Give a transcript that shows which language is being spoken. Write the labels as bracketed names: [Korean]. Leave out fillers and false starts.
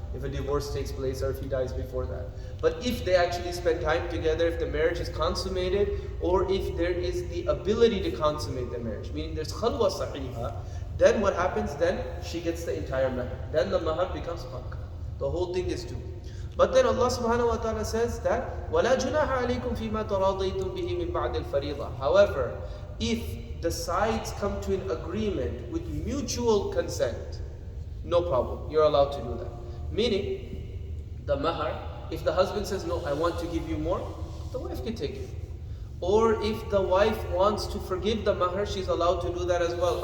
[English] If a divorce takes place or if he dies before that. But if they actually spend time together, if the marriage is consummated, or if there is the ability to consummate the marriage, meaning there's khalwa sahiha, then what happens? Then she gets the entire mahar. Then the mahar becomes pakka. The whole thing is due. But then Allah subhanahu wa ta'ala says that [Arabic] وَلَا جُنَاحَ عَلَيْكُمْ فِي مَا تَرَاضَيْتُمْ بِهِ مِنْ بَعْدِ الْفَرِيضَةِ. [English] However, if the sides come to an agreement with mutual consent, no problem, you're allowed to do that. Meaning, the mahar, if the husband says, no, I want to give you more, the wife can take it. Or if the wife wants to forgive the mahar, she's allowed to do that as well.